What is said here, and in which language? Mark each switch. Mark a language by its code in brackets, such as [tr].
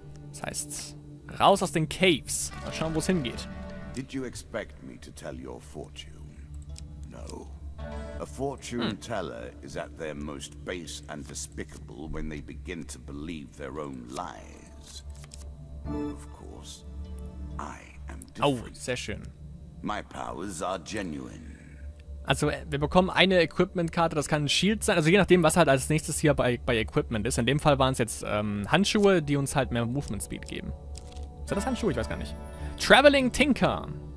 [de] Das heißt, raus aus den Caves. Mal schauen, wo es hingeht. [en] Did you expect me to tell your fortune? No. A fortune teller is at their most base and despicable when they begin to believe their own lies. Of course, I am different. [de] Oh, sehr schön. [en] My powers are genuine. [de] Also, wir bekommen eine Equipment-Karte, das kann ein Shield sein, also je nachdem, was halt als nächstes hier bei Equipment ist. In dem Fall waren es jetzt Handschuhe, die uns halt mehr Movement Speed geben. Sind das Handschuhe? Ich weiß gar nicht. [en] Traveling Tinker.